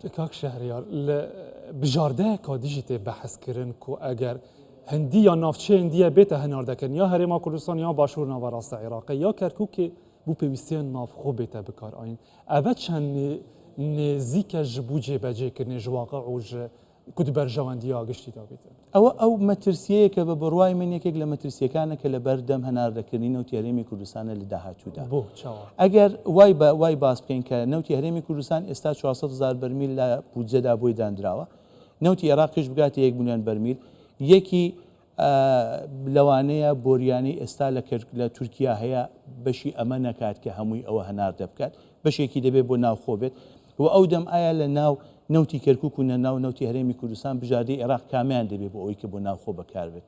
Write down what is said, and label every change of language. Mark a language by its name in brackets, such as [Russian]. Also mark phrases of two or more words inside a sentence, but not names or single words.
[Kurdish] کاک شەهریار لە بژاردەیەکا دیژی تێ بەحەزکردن و ئەگەر هەندی یا ناوچەی هەندیە بێتە هەناردەکردن یا هەرێما کوردستان یا باشوور ناوەڕاستە عێراقی یا کەرکووکێ بوو پێویستیان نافخۆ بێتە بکارئین ئەvە چەند نێزیکە ji بوو جێبەجێکردنê ji واقع û ji ku di berjewendiya giştî da bête. [Central Kurdish] ئەو مەترسیەیەکە بە بڕوای من یەکێک لە مەترسیەکانە کە لە بەردەم هەناردەکردنی نەوتی هەرێمی کوردستانە لە داهاتوودا. ئەگەر وای باس بکەین کە نەوتی هەرێمی کوردستان ئێستا 400,000 بەرمیل لە بودجەدا بۆی دانراوە نەوتی عێراقیش بگاتە 1 ملیۆن بەرمیل یەکی لەوانەیە بۆریانی ئێستا لە تورکیا هەیە بەشی ئەمە نەکات کە هەمووی ئەوە هەناردە بکات بەشێکی دەبێت بۆ ناوخۆ بێت و ئەو دەم ئایا لە ناو نەوتی کەرکووک و نەناو نەوتی هەرێمی کوردستان بژاردەی عێراق کامیان دەبێت بۆ ئەوەی کە بۆ ناوخۆ بەکار بێت.